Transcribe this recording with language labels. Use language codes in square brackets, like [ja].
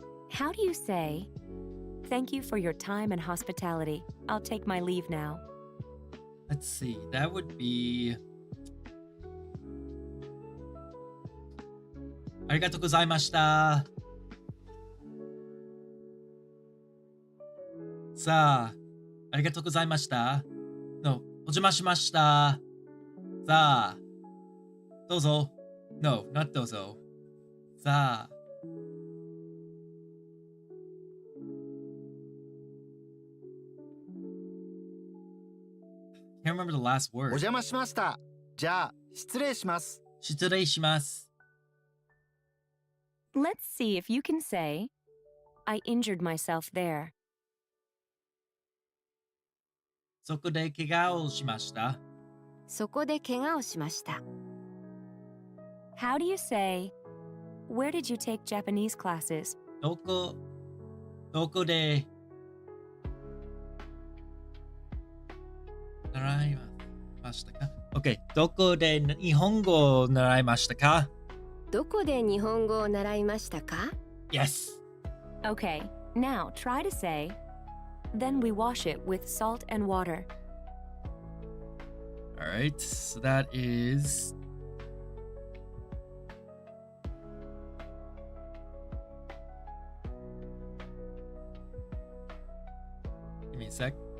[en] How do you say, "Thank you for your time and hospitality. I'll take my leave now"? Let's see. That would be [ja] ありがとうございました。さあ、ありがとうございました。 No、お邪魔しました。さあ、どうぞ。 [en] No, not [ja] どうぞ。さあ。 [en] Can't remember the last [ja] お [en] word. [ja] 邪魔しました。じゃあ失礼します。失礼します。 [en] Let's see if you can say, "I injured myself there." [ja] そこで怪我をしました。そこで怪我をしました。 [en] How do you say, "Where did you take Japanese classes"? [ja] どこで習いましたか？OK。どこで日本語を習いましたか？どこで日本語を習いましたか？ [en] Yes. Okay, now try to say, "Then we wash it with salt and water." Alright, so that is give me a sec.